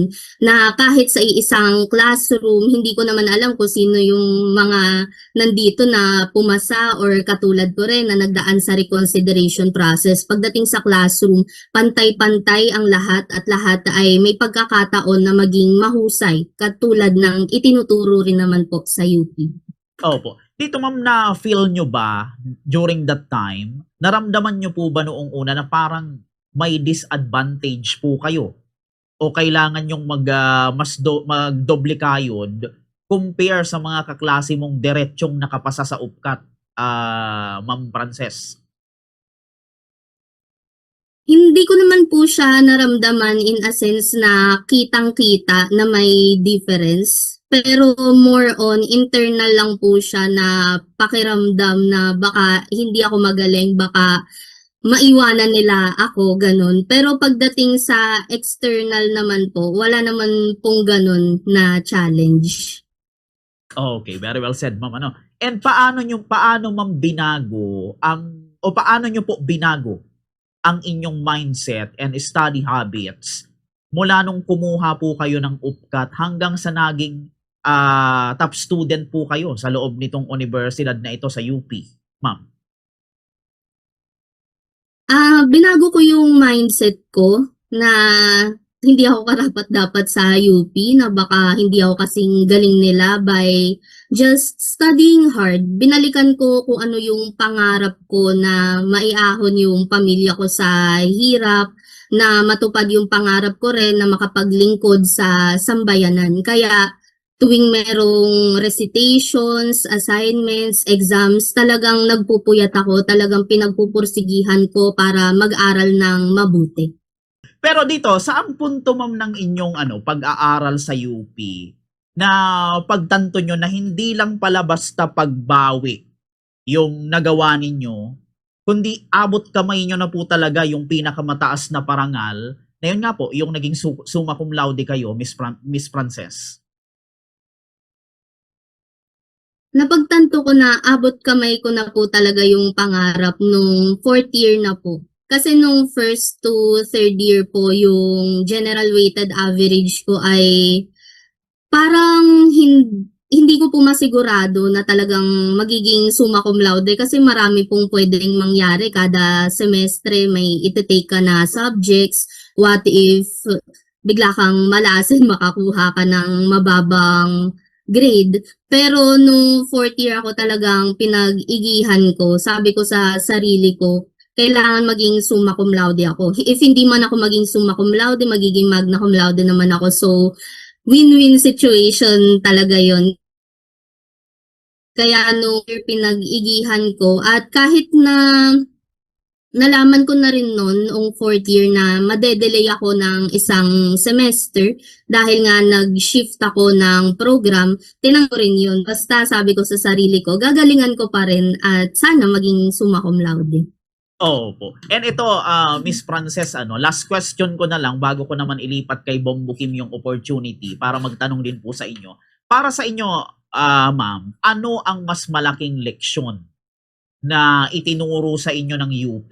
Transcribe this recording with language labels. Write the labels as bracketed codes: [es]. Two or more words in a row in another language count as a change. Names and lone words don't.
[tl] Na kahit sa isang classroom, hindi ko naman alam kung sino yung mga nandito na pumasa or katulad ko rin na nagdaan sa [en] reconsideration process. [tl] Pagdating sa classroom, pantay-pantay ang lahat at lahat ay may pagkakataon na maging mahusay katulad ng itinuturo rin naman po sa UP. Opo. Dito ma'am, na-feel nyo ba [en] during that time, [tl] naramdaman nyo po ba noong una na parang may disadvantage po kayo? O kailangan yung magdoble kayod compare sa mga kaklase mong diretsyong nakapasa sa UPCAT, Ma'am Frances? Hindi ko naman po siya naramdaman [en] in a sense [tl] na kitang-kita na may difference. Pero [en] more on internal [tl] lang po siya na pakiramdam na baka hindi ako magaling, baka maiwanan nila ako, ganun. Pero pagdating sa external naman po, wala naman pong ganun na challenge. [en] Okay, very well said, ma'am. [tl] And paano ma'am paano nyo po binago ang inyong [en] mindset and study habits [tl] mula nung kumuha po kayo ng UPCAT hanggang sa naging [en] top student [tl] po kayo sa loob nitong universidad na ito sa UP, ma'am? Binago ko yung mindset ko na hindi ako karapat-dapat sa UP, na baka hindi ako kasing galing nila [en] by just studying hard. [tl] Binalikan ko kung ano yung pangarap ko na maiahon yung pamilya ko sa hirap, na matupad yung pangarap ko rin na makapaglingkod sa sambayanan. Kaya tuwing merong recitations, assignments, exams, talagang nagpupuyat ako, talagang pinagpupursigihan ko para mag-aral ng mabuti. Pero dito, saang punto ma'am ng inyong pag-aaral sa UP na pagtanto nyo na hindi lang pala basta pagbawi yung nagawa ninyo, kundi abot kamay nyo na po talaga yung pinakamataas na parangal, na yun nga po, yung naging [la] summa cum laude [tl] kayo, Miss Frances. Napagtanto ko na abot kamay ko na po talaga yung pangarap nung [en] fourth year [tl] na po. Kasi nung [en] first to third year [tl] po, yung [en] general weighted average [tl] ko ay parang hindi ko po masigurado na talagang magiging [la] summa cum laude [tl] kasi marami pong pwedeng mangyari kada semestre may ite-take ka na subjects. [en] What if [tl] bigla kang malasin makakuha ka ng mababang grade? Pero nung [en] fourth year [tl] ako talagang pinag-igihan ko. Sabi ko sa sarili ko, kailangan maging [la] summa cum laude [tl] ako. If hindi man ako maging [la] summa cum laude, [tl] magiging [la] magna cum laude [tl] naman ako. So, [en] win-win situation [tl] talaga yon. Kaya pinag-igihan ko at kahit na nalaman ko na rin noong [en] fourth year [tl] na madedelay ako ng isang semester dahil nga nag-shift ako ng program, tinanong ko rin yun. Basta sabi ko sa sarili ko, gagalingan ko pa rin at sana maging [la] summa cum laude. [tl] Opo. And ito, Miss Frances, last question ko na lang bago ko naman ilipat kay Bombo Kim yung opportunity para magtanong din po sa inyo. Para sa inyo, ma'am, ano ang mas malaking leksyon na itinuro sa inyo ng UP?